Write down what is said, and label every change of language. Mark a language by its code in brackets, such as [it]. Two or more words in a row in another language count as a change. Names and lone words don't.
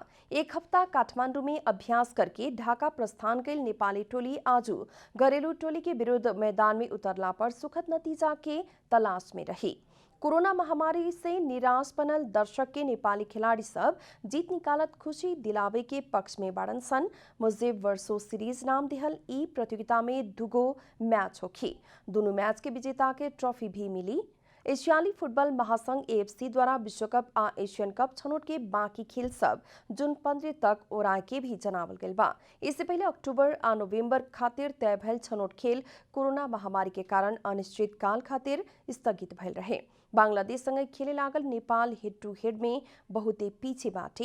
[bho] एक हफ्ता काठमांडू में अभ्यास करके ढाका प्रस्थान कैल नेपाली टोली आजू घरेलू टोली के विरुद्ध मैदान में उतरला पर सुखद नतीजा के तलाश में रही। कोरोना महामारी से निराश बनल दर्शक के नेपाली खिलाड़ी सब जीत निकालत खुशी दिलावे के पक्ष में बाड़न सन। मुजिब वर्षो सीरीज नाम दिहल ई प्रतियोगिता में 2 मैच होखी। दोनों मैच के विजेता के ट्रॉफी भी मिली। एशियाली फुटबल महासंघ AFC द्वारा विश्वकप आ एशियन कप छनौट के बाकी खेल सब जून 15 तक ओराए के भी जनावल गइल बा। इससे पहले अक्टूबर आ नवंबर खातिर तय भइल छनौट खेल कोरोना महामारी के कारण अनिश्चित काल खातिर स्थगित भइल रहे। बांग्लादेश संगे खेले लागल नेपाल [en] head to head [bho] में बहुते पीछे बाटे।